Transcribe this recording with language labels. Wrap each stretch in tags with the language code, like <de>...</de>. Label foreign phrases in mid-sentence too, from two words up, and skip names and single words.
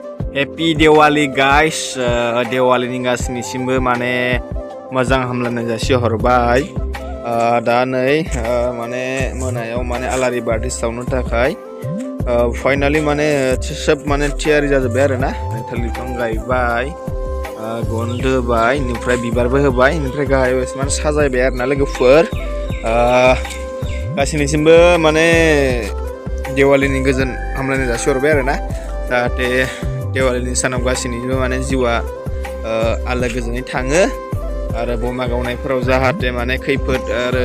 <en>Happy Diwali guys,</en> <brx>Diwali ni Gaswinisimbw mane mwjang hamlainai jasi horbai. Da nei mane monayaw mane alari bati sawno takai finally mane sob mane थियारि जाजोबबाय आरो ना थालिर बिफां गायबाय गन दोबाय निफ्राय बिबारबो होबाय निफ्राय गाहायाव एसेमान साजायबाय आरो ना लोगोफोर गासैनिसिमबो माने दिवालीनि गोजोन हामलायनाय जासिहरबाय आरो ना जाहाथे दिवालीनि सानाव गासैनिबो माने जिउआ आलो गोजोनै थाङो आरो बमा गावनायफोराव जाहाथे माने खैफोद आरो</brx>